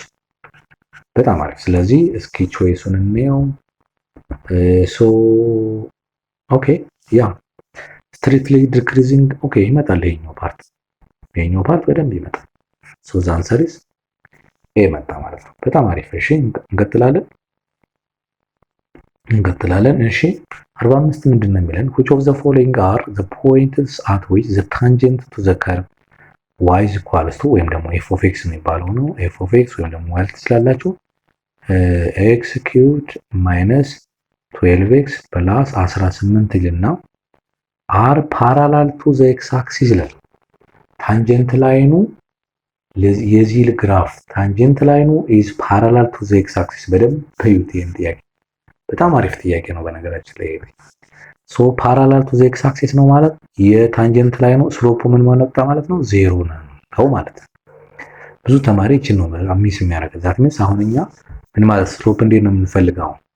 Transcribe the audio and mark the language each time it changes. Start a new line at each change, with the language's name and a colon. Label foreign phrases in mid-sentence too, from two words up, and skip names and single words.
Amharic: በጣም አሪፍ። ስለዚህ እስኪ ቾይሱን እንየው። ሶ ኦኬ ያ
English: strictly decreasing
Amharic: ኦኬ ይመጣል። ይሄኛው ፓርት በደንብ ይመጣል።
English: so the answer is A
Amharic: መጣ ማለት ነው። በጣም አሪፍ። እሺ እንቀጥላለን። እሺ 45 ምንድን ነው የሚለን?
English: which of the following are the points at which the tangent to the curve y is equals to
Amharic: ወይም ደግሞ
English: f of x
Amharic: የሚባለው ነው።
English: f of x
Amharic: ወይም ደግሞ ማለት ትችላላችሁ
English: x cubed minus 12x plus 18
Amharic: ይልና
English: are parallel to the x axis
Amharic: ይላል። ታንጀንት ላይኑ የዚህ ግራፍ ታንጀንት ላይኑ
English: is parallel to the x axis።
Amharic: በደንብ ታዩት። ይሄን ጥያቄ በጣም አሪፍ ጥያቄ ነው በነገራችን ላይ። ሶ
English: parallel to the x axis
Amharic: ነው ማለት የታንጀንት ላይ ነው። ስሎፑ ምን መጣ ማለት ነው? 0 ነው ማለት ነው። ብዙ ተማሪ እቺ ነው አሚስ የሚያደርገው።
English: that means
Amharic: አሁን እኛ ምን ማለት ስሎፕ እንዴት ነው የምንፈልገው?